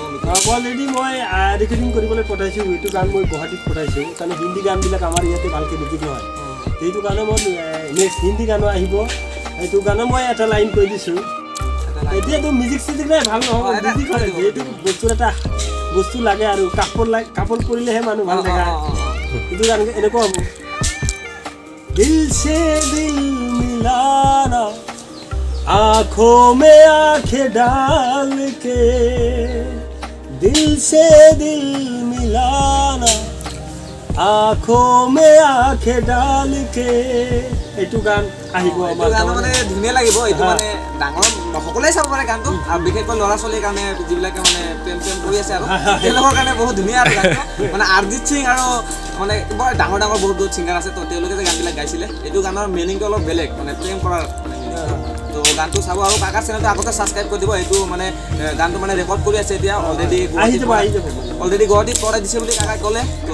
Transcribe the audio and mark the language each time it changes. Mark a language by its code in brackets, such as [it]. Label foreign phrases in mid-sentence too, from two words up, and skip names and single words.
[as] অলৰেডি মই ৰেকৰ্ডিং কৰিবলৈ পঠাইছোঁ এইটো গান মই গুৱাহাটীত পঠাইছোঁ কাৰণ হিন্দী গানবিলাক আমাৰ ইয়াতে ভালকৈ নিজিক নহয় সেইটো কাৰণে মই নেক্সট হিন্দী গানো আহিব এইটো গানো মই এটা লাইন কৈ দিছোঁ এতিয়াতো মিউজিক চিউজিক নাই ভাল নহ'ব মিউজিক হয় যিহেতু বস্তুৰ এটা বস্তু লাগে আৰু কাপোৰ কৰিলেহে মানুহ ভাল দেখা এইটো গান এনেকুৱা হ'ব [hi] দিল से दिल मिलाना आँखों में आँखें डाल के दिल से दिल मिलाना आँखों में आँखें डाल के [as] এইটো গান আহিব আমাৰ গান মানে ধুনীয়া লাগিব এইটো মানে ডাঙৰ সকলোৱে চাব পাৰে গানটো আৰু বিশেষকৈ ল'ৰা ছোৱালীৰ কাৰণে যিবিলাকে মানে প্ৰেম কৰি আছে আৰু তেওঁলোকৰ কাৰণে বহুত ধুনীয়া আৰু গানটো মানে অৰিজিত সিং আৰু মানে বৰ ডাঙৰ বহুত ছিংগাৰ আছে তো তেওঁলোকে যে গানবিলাক গাইছিলে এইটো গানৰ মিনিংটো অলপ বেলেগ মানে প্ৰেম কৰাৰ তো গানটো চাব আৰু কাকাৰ চেনেলটো আগতে ছাবস্ক্ৰাইব কৰি দিব এইটো মানে গানটো মানে ৰেকৰ্ড কৰি আছে এতিয়া অলৰেডি গুৱাহাটীত কৰাই দিছে বুলি কাকাই ক'লে তো